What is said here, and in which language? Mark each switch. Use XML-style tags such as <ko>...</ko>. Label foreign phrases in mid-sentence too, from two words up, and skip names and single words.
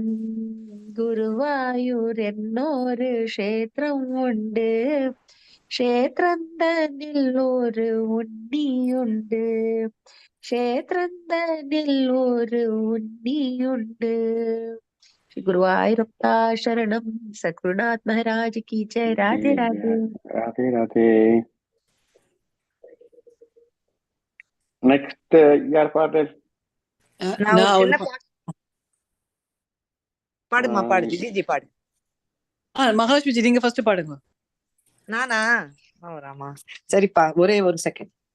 <ml>ഗുരുവായൂർ എന്നൊരു ക്ഷേത്രം ഉണ്ട്, ക്ഷേത്രം തന്നിൽ ഒരു ഉണ്ണിയുണ്ട്, ക്ഷേത്രം തന്നിൽ ഒരു ഉണ്ണിയുണ്ട്. ഗുരുവായൂരപ്പ ശരണം.</ml> <hi>सद्गुरुनाथ महाराज की जय.</hi> <ml>രാധേ രാധേ.</ml> <ta>ராதே ராதே. நெக்ஸ்ட் யார் பாடல்? பாடுமா பாடு ஜிஜி பாடு. மகாலட்சுமி நீங்க ஃபர்ஸ்ட் பாடுங்க. நானா? ராமா சரிப்பா, ஒரே ஒரு செகண்ட்.</ta>